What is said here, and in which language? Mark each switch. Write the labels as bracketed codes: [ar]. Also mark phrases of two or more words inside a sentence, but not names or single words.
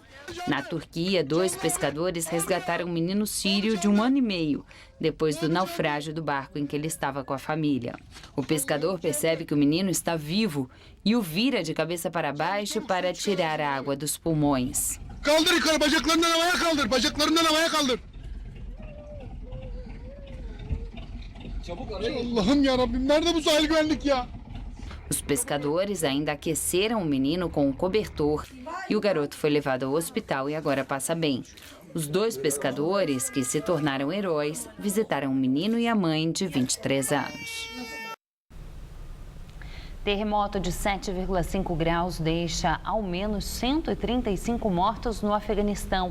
[pt] Na Turquia, 2 pescadores resgataram um menino sírio de 1 ano e meio, depois do naufrágio do barco em que ele estava com a família. O pescador percebe que o menino está vivo e o vira de cabeça para baixo para tirar a água dos pulmões. [tr] Kaldır yukarı, bacaklarından havaya kaldır, bacaklarından havaya kaldır. Allah'ım ya Rabbim, nerede bu sahil güvenlik ya? [pt] Os pescadores ainda aqueceram o menino com um cobertor e o garoto foi levado ao hospital e agora passa bem. Os 2 pescadores, que se tornaram heróis, visitaram o menino e a mãe de 23 anos. Terremoto de 7,5 graus deixa ao menos 135 mortos no Afeganistão.